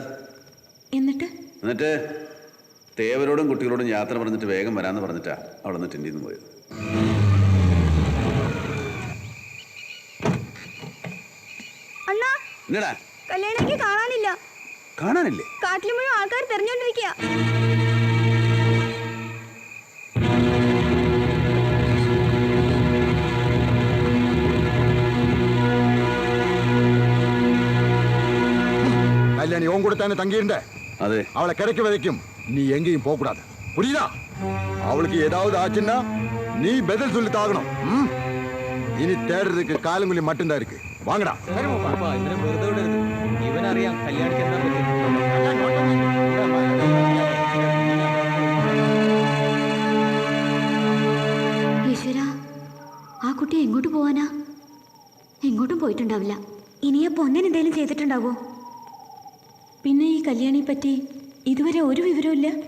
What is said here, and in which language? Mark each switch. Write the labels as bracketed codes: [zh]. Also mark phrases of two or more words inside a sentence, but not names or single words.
[ml] എന്നിട്ട് തേവരോടും കുട്ടികളോടും യാത്ര പറഞ്ഞിട്ട് വേഗം വരാമെന്ന് പറഞ്ഞിട്ടാ അവിടെ നിന്ന് ടെന്റിൽ നിന്ന് പോയത്. അണ്ണാ, എന്നടാ കല്യാണിക്ക് കാണാനില്ല. കാണാനില്ലേ? കാട്ടിൽ മുഴുവൻ ആൾക്കാർ തെരഞ്ഞോണ്ടിരിക്കുക. [ta] கல்யாணி உன் கூட தானே தங்கியிருந்த? [ml] അതെ. [ta] அவளை கிடைக்க வரைக்கும் நீ எங்கேயும் போக கூடாது. புரியுதா? அவளுக்கு ஏதாவது ஆச்சுன்னா நீ பதில் சொல்லி தாகணும். இனி தேடுறதுக்கு காலங்குழி மட்டும்தான் இருக்கு. வாங்கடா. [ml] ഇവനറിയാം കല്യാണിക്ക് എന്താ പറ്റി. ഈശ്വര, ആ കുട്ടി എങ്ങോട്ട് പോവാനാ? എങ്ങോട്ടും പോയിട്ടുണ്ടാവില്ല. ഇനി ആ പൊന്നൻ എന്തെങ്കിലും ചെയ്തിട്ടുണ്ടാവോ? പിന്നെ ഈ കല്യാണിയെ പറ്റി ഇതുവരെ ഒരു വിവരവും